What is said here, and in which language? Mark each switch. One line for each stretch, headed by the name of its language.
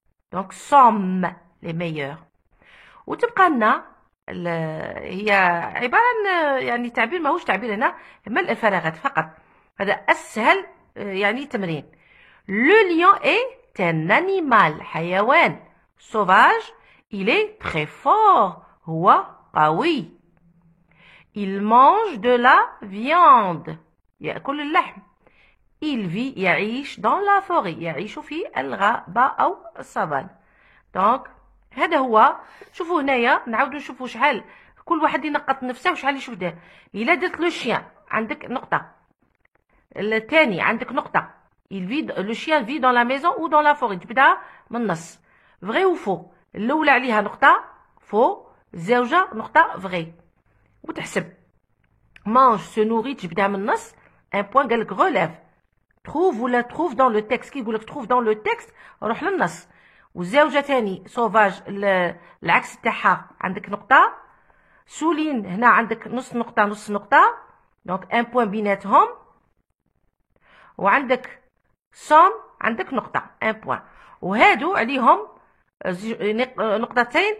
French: Donc sommes les meilleurs.
Arabic: وتبقى لنا هي عبارة عن يعني تعبير ماهوش تعبير هنا ملء الفراغات فقط. هذا أسهل يعني تمرين.
French: Le lion est un animal حيوان sauvage. Il est très fort.
Arabic: هو قوي.
French: Il mange de la viande.
Arabic: يأكل اللحم.
French: Il vit يعيش dans la forêt.
Arabic: يعيش في الغابة أو السافان. دونك هذا هو. شوفوا هنايا نعاودو نشوفوا شحال كل واحد ينقط نفسه وشحال يشوف دار. إلا درت لو شيان عندك نقطة. الثاني عندك نقطة.
French: Il vit le chien vit dans la maison ou dans la forêt.
Arabic: تبدا من النص.
French: vrai ou faux.
Arabic: الأولى عليها نقطة faux. الزوجة نقطة vrai. وتحسب.
French: mange se nourrit
Arabic: تجبدها من النص.
French: un point قالك relève. trouve ولا trouve dans le texte.
Arabic: كي يقولك
French: trouve dans le texte
Arabic: روح للنص. والزوجة تاني sauvage العكس تاعها عندك نقطة. souligne هنا عندك نص نقطة نص نقطة. دونك ان بوان بيناتهم. وعندك somme عندك نقطة ان بوان. وهادو عليهم نقطتين.